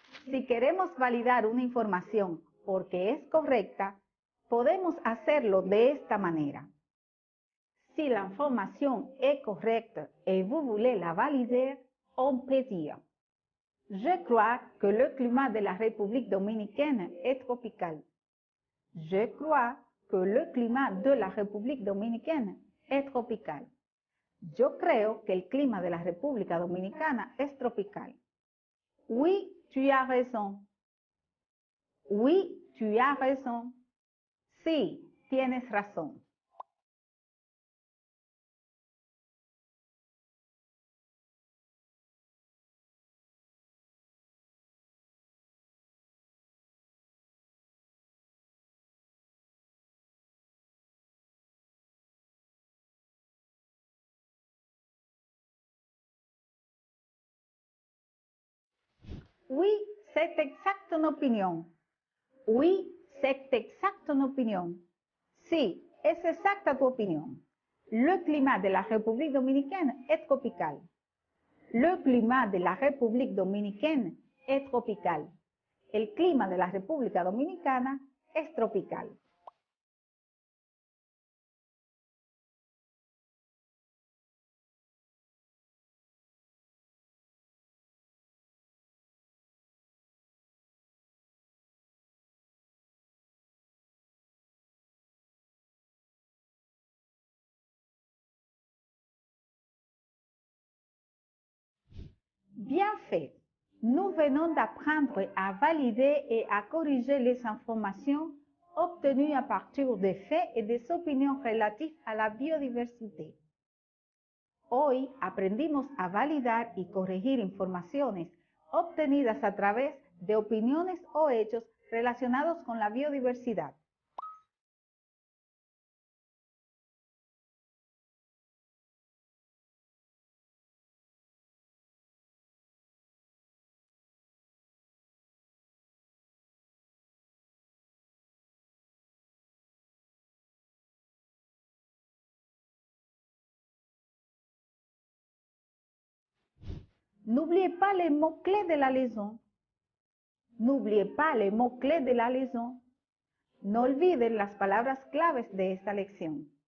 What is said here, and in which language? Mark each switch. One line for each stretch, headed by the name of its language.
Spanish: Si queremos validar una información porque es correcta, podemos hacerlo de esta manera.
French: Si l'information est correcte et vous voulez la valider, on peut dire: Je crois que le climat de la République dominicaine est tropical. Je crois que le climat de la République dominicaine es tropical.
Spanish: Yo creo que el clima de la República Dominicana es tropical.
French: Oui, tu as raison. Oui, tu as raison.
Spanish: Sí, tienes razón.
French: Oui, c'est exact ton opinion. Oui, c'est exact ton opinion.
Spanish: Sí, es exacta tu opinión.
French: Le climat de la République dominicaine est tropical. Le climat de la République dominicaine est tropical.
Spanish: El clima de la República Dominicana es tropical.
French: Bien fait. Nous venons d'apprendre à valider et à corriger les informations obtenues à partir des faits et des opinions relatives a la biodiversité.
Spanish: Hoy aprendimos a validar y corregir informaciones obtenidas a través de opiniones o hechos relacionados con la biodiversidad.
French: N'oubliez pas les mots-clés de la leçon. N'oubliez pas les mots-clés de la leçon.
Spanish: No olviden las palabras claves de esta lección.